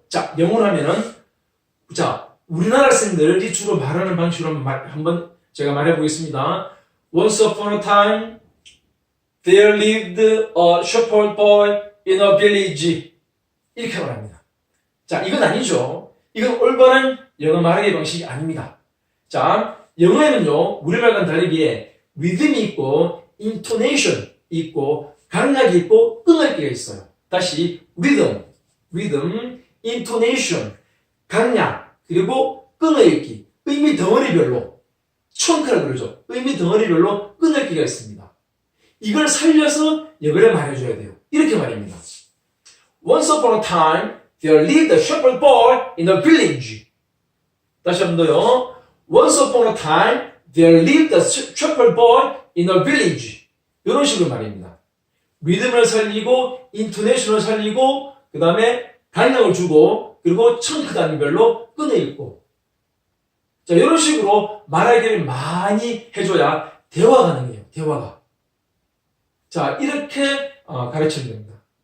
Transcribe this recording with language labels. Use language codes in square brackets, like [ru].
[ko] 자, 영어로 하면은 자, 우리나라 학생들이 주로 말하는 방식으로 한번 제가 말해보겠습니다. [en] Once upon a time, there lived a shepherd boy in a village. [ko] 이렇게 말합니다. 자, 이건 아니죠. 이건 올바른 영어 말하기 방식이 아닙니다. 자, 영어에는요, 우리말과는 다르게 리듬이 있고, intonation 있고, 강약이 있고, 끊을기가 있어요. 다시, 리듬, intonation, 강약, 그리고 끊어읽기, 의미 덩어리별로, 청크라고 그러죠. 의미 덩어리별로 끊을기가 있습니다. 이걸 살려서 영어를 말해줘야 돼요. 이렇게 말입니다. [en] Once upon a time, there lived a shepherd boy in a village. [ko] 다시 한 번 더요. [en] Once upon a time, there lived a shepherd boy in a village. [ko] 이런 식으로 말입니다. 리듬을 살리고, 인토네이션을 살리고, 그 다음에 단락을 주고, 그리고 청크 단위별로 끊어읽고. 자, 이런 식으로 말하기를 많이 해줘야 대화가 가능해요. 대화가. 자, 이렇게 가르치면 됩니다.